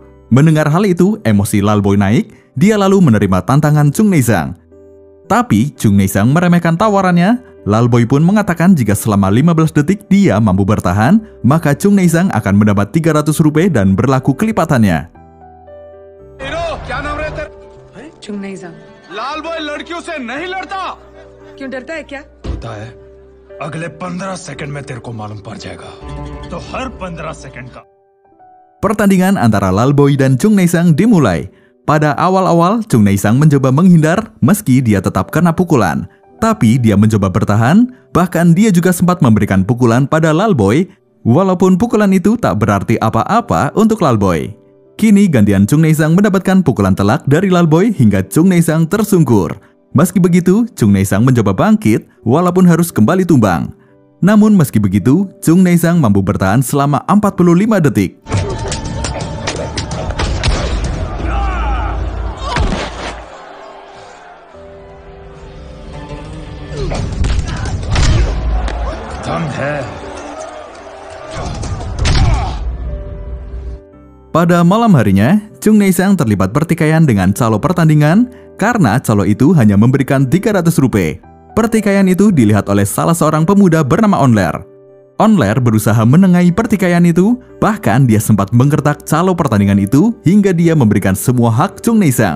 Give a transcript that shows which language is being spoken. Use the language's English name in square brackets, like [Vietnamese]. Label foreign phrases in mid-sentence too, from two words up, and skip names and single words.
[Indonesian] Mendengar hal itu, emosi Lalboy naik. Dia lalu menerima tantangan Chung Nae-sang. Tapi Chung Nae-sang meremehkan tawarannya. Lalboy pun mengatakan jika selama 15 detik dia mampu bertahan, maka Chung Nae-sang akan mendapat 300 rupiah dan berlaku kelipatannya. Chung Nae-sang, [Hindi] लाल बॉय लड़कियों से नहीं लड़ता। क्यों डरता है क्या? होता है, अगले 15 सेकंड में तेरे को मालूम पड़ जाएगा। तो हर 15 सेकंड का [Indonesian] Pertandingan antara Lalboy dan Chung Nae-sang dimulai. Pada awal-awal, Chung Nae-sang mencoba menghindar meski dia tetap kena pukulan. Tapi dia mencoba bertahan, bahkan dia juga sempat memberikan pukulan pada Lalboy, walaupun pukulan itu tak berarti apa-apa untuk Lalboy. Kini gantian Chung Nae-sang mendapatkan pukulan telak dari Lalboy hingga Chung Nae-sang tersungkur. Meski begitu, Chung Nae-sang mencoba bangkit walaupun harus kembali tumbang. Namun meski begitu, Chung Nae-sang mampu bertahan selama 45 detik. [Hindi] दम है। [Indonesian] Pada malam harinya, Chung Nae-sang terlibat pertikaian dengan calo pertandingan karena calo itu hanya memberikan 300 rupiah. Pertikaian itu dilihat oleh salah seorang pemuda bernama Onler. Onler berusaha menengahi pertikaian itu, bahkan dia sempat menggertak calo pertandingan itu hingga dia memberikan semua hak Chung Nae-sang.